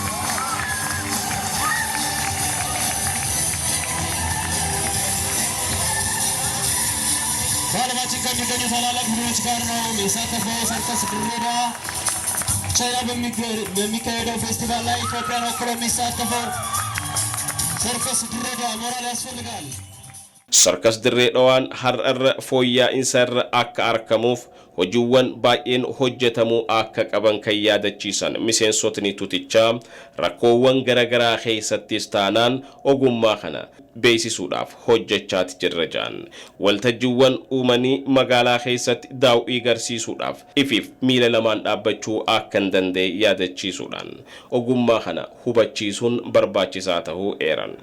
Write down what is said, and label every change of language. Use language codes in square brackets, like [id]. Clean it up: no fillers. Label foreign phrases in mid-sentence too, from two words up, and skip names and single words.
[am] በዓለማችን ከሚገኙ ታላላቅ ቡድኖች ጋር ነው የሚሳተፈው ሰርቀስ ድሬዳ። ቻይና በሚካሄደው ፌስቲቫል ላይ ኢትዮጵያን ወክሎ የሚሳተፈው ሰርቀስ ድሬዳ ሞራል ያስፈልጋል። [om] Sarkas dirreedhaan har'arra fooyya'insa akka argamuuf hojiiwwan baay'een hojjetamuu akka qaban kan yaadachiisan miseensotni tuutichaa rakkoowwan garagaraa keessattis taanaan ogummaa kana beeksisuudhaaf hojjechaati jirra jaan waltajjiiwwan uumanii magaalaa keessatti daawwii agarsiisuudhaaf ifiif miila lamaan dhaabbachuu akka hin danda'e yaadachiisuudhaan ogummaa kana hubachiisuun barbaachisaa ta'uu eeran.